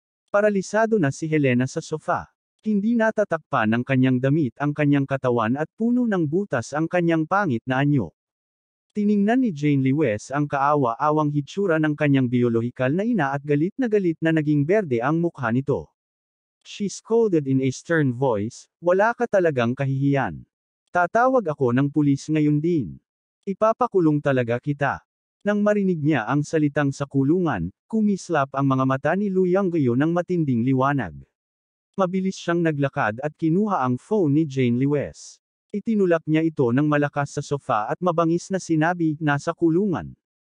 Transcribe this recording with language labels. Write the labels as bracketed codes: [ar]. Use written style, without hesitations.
[tl] Paralisado na si Helena sa sofa. Hindi natatakpan ng kanyang damit ang kanyang katawan at puno ng butas ang kanyang pangit na anyo. Tiningnan ni Jane Lewes ang kaawa-awang hitsura ng kanyang biolohikal na ina at galit na naging berde ang mukha nito. [en] She scolded in a stern voice, [tl] "Wala ka talagang kahihiyan. Tatawag ako ng pulis ngayon din. Ipapakulong talaga kita." Nang marinig niya ang salitang sa kulungan, kumislap ang mga mata ni Lu Yonggyo ng matinding liwanag. Mabilis siyang naglakad at kinuha ang phone ni Jane Lewes. Itinulak niya ito ng malakas sa sofa at mabangis na sinabi, "Nasa kulungan.